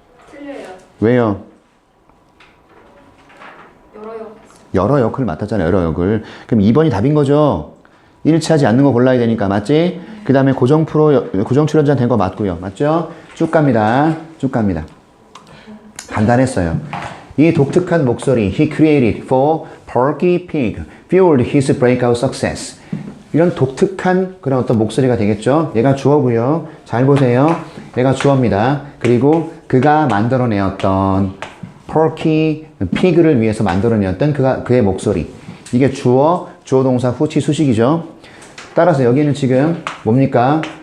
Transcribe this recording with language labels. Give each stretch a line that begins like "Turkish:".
Korean: 틀려요. 왜요? 여러 역. 여러 역을 맡았잖아요. 여러 역을. 그럼 2번이 답인 거죠? 일치하지 않는 거 골라야 되니까. 맞지? 그 다음에 고정 출연자 된 거 맞고요. 맞죠? 쭉 갑니다. 쭉 갑니다. 간단했어요. 이 독특한 목소리
English: he created for Porky Pig fueled his breakout success.
Korean: 이런 독특한 그런 어떤 목소리가 되겠죠? 얘가 주어고요. 잘 보세요. 얘가 주어입니다. 그리고 그가 만들어내었던 Porky Pig를 위해서 만들어내었던 그의 목소리. 이게 주어 동사 후치 수식이죠. 따라서 여기는 지금 뭡니까?